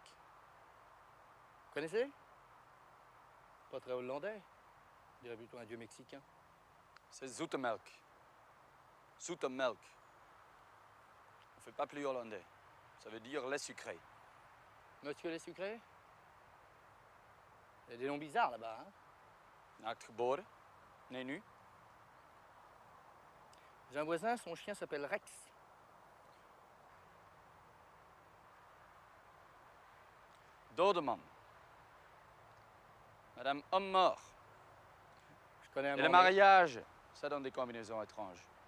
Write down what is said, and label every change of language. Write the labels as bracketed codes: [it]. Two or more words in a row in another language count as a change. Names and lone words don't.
[fr] Vous connaissez? Pas très hollandais. Je dirais plutôt un dieu mexicain. C'est Zoetemelk. Zoetemelk. On ne fait pas plus hollandais. Ça veut dire lait sucré. Monsieur lait sucré? Il y a des noms bizarres là-bas, hein? [nl] Naakt geboren, [fr] né nu. J'ai un voisin, son chien s'appelle Rex. Dodeman. Madame homme mort. Je connais un Et le mariage, ça donne des combinaisons étranges.